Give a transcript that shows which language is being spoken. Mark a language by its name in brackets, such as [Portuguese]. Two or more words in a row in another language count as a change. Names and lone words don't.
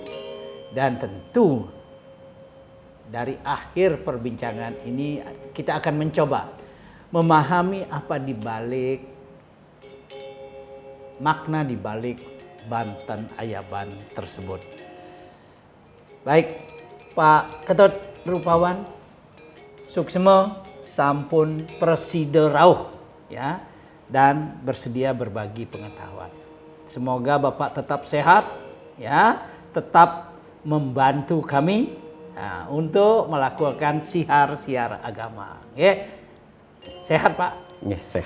[Indonesian] Dan tentu dari akhir perbincangan ini kita akan mencoba memahami apa di balik makna di balik Banten Ayaban tersebut. Baik, Pak Ketut Rupawan, [Balinese] suksema sampun preside rauh [Indonesian] ya, dan bersedia berbagi pengetahuan. Semoga Bapak tetap sehat ya, tetap membantu kami untuk melakukan siar-siar agama. Ya. Sehat, Pak? Ya, sehat.